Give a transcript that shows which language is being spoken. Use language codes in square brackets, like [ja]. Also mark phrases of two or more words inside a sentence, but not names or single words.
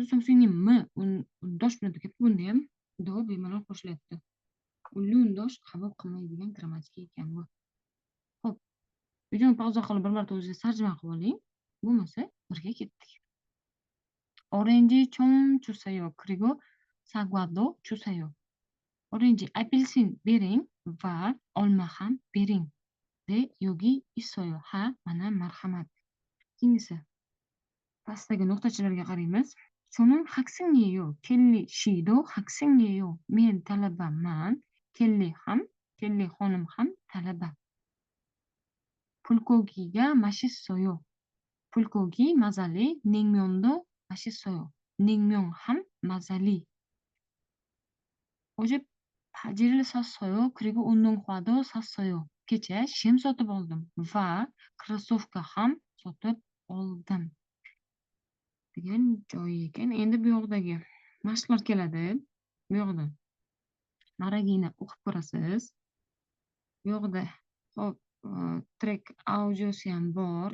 [uz] So'ng m undosh bilan tugayapti. Bunda ham do bemalol qo'shilyapti. Unli undosh qabul qilmaydigan grammatika ekan bu. Xo'p, videoni pauza qilib bir marta o'zingiz tarjima qilib oling. Bo'lmasa birga ketdik. [ko] Orange 좀 주세요. 그리고 사과도 주세요. 오렌지, [uz] apelsin bering va olma ham bering. [ko] 네, 여기 있어요. [uz] Ha, mana marhamat. Keyingisi pastdagi nuqtachalarga qaraymiz. [ko] 저는 학생이에요. 켈리 씨도 학생이에요. [uz] Men talabaman. 켈리 xonim ham talaba. [ko] 불고기가 맛있어요. 불고기 mazali, 냉면도 맛있어요. [uz] 냉면 ham mazali. [ko] 어제 바지를 샀어요. 그리고 운동화도 샀어요. [uz] kecha shim sotib oldim va krossovka ham sotib oldim degan joyi ekan. Endi bu yoqdagi mashqlar keladi. Bu yoqda maragini o'qib ko'rasiz. Bu yoqda hop, trek audiosi ham bor.